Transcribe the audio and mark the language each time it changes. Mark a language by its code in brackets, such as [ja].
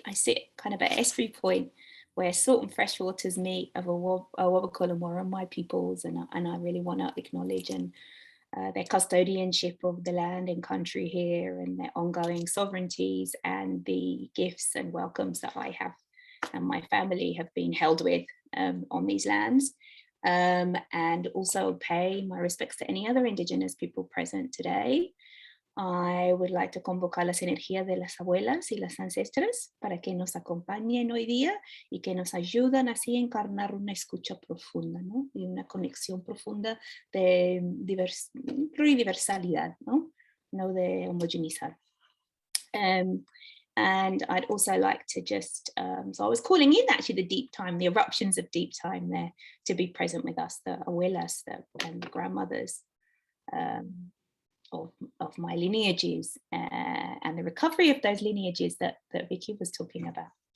[en] I sit kind of at estuary point where salt and fresh waters meet of Awabakal and Warramai peoples, and I really want to acknowledge their custodianship of the land and country here, and their ongoing sovereignties, and the gifts and welcomes that I have and my family have been held with on these lands. And also pay my respects to any other Indigenous people present today. I would like to [es] convocar las energías de las abuelas y las ancestras para que nos acompañen hoy día y que nos ayudan así a encarnar una escucha profunda, ¿no? Y una conexión profunda de pluriversalidad, ¿no? No de homogeneizar. [en] And I'd also like to just, so I was calling in actually the deep time, the eruptions of deep time there, to be present with us, the abuelas and the grandmothers of my lineages, and the recovery of those lineages that Vicky was talking about.